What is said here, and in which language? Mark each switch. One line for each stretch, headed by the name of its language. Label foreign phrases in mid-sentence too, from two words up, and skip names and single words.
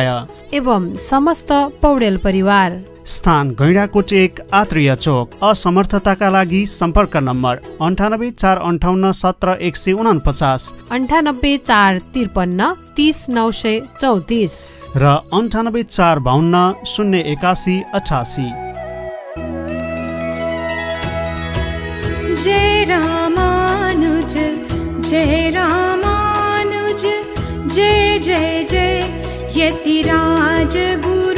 Nepali: एवं समस्त पौडेल परिवार। स्थान गैंडाकोट 1 आत्रेय चौक। असमर्थताका लागि सम्पर्क नम्बर 9845870149, 9845530934। र 9845 081 88।
Sanskrit: जय रामानुज जय रामानुज जय जय जय यतिराज गुरु।